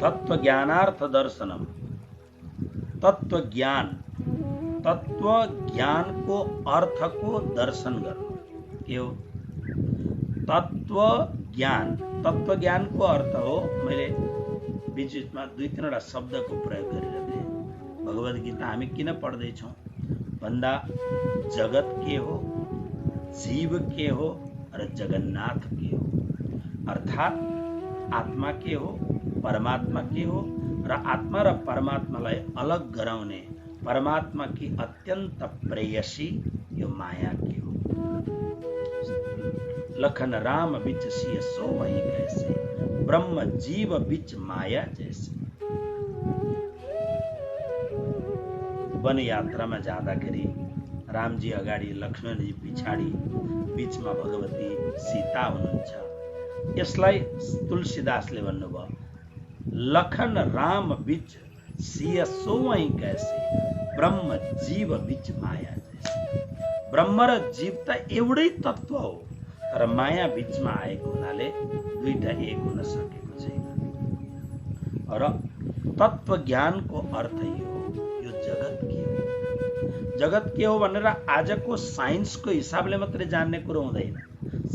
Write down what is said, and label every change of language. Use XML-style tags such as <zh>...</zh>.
<ne>तत्त्व ज्ञानार्थ दर्शनम, तत्त्व ज्ञानको अर्थको दर्शन गर्नु के हो? तत्त्व ज्ञानको अर्थ हो, मैले बीचमा दुई तीनवटा शब्दको प्रयोग गरिरहेँ। भगवत गीता हामी किन पढ्दैछौँ भन्दा जगत के हो, जीव के हो र जगन्नाथ के हो, अर्थात् आत्मा के हो, परमात्मा के हो र आत्मा र परमात्मालाई अलग गराउने परमात्मा की अत्यंत प्रेयसी यो माया के हो।</ne> <hi>लखन राम बिच सिय सो वही कैसे, ब्रह्म जीव बिच माया जैसे।</hi> <ne>वन यात्रामा जाँदाखेरि रामजी अगाडि, लक्ष्मणजी पछाडि, बीचमा भगवती सीता हुनुहुन्छ। यसलाई तुलसीदासले भन्नुभयो</ne> <hi>लखन राम बिच सिय सो वही कैसे, ब्रह्म जीव बिच माया जैसे।</hi> <ne>ब्रह्म र जीव त एउटै तत्त्व हो, तर माया बीचमा आएको हुनाले दुईटा एक हुन सकेको छैन। र तत्त्व ज्ञानको अर्थ यो जगत के हो। जगत के हो भनेर आजको साइन्सको हिसाबले मात्रै जान्ने कुरो हुँदैन।</ne>